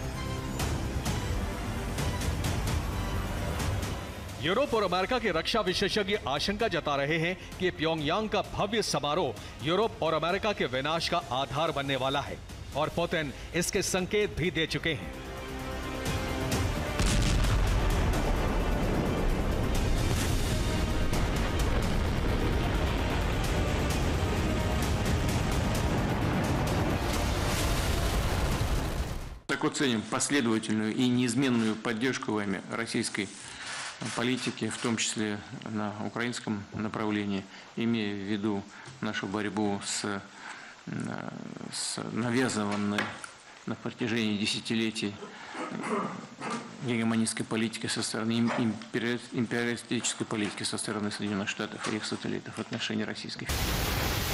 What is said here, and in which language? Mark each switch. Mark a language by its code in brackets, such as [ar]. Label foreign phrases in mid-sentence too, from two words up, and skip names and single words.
[hi] यूरोप और अमेरिका के रक्षा विशेषज्ञ आशंका जता रहे हैं कि प्योंगयांग का भव्य समारोह यूरोप और अमेरिका के विनाश का आधार बनने वाला है और पुतिन इसके संकेत भी दे चुके हैं। [ru] Высоко ценим последовательную и неизменную поддержку вами российской политики, в том числе на украинском направлении, имея в виду нашу борьбу с навязанной на протяжении десятилетий гегемонистской политики со стороны империалистической политики со стороны Соединенных Штатов и их сателлитов в отношении Российской Федерации.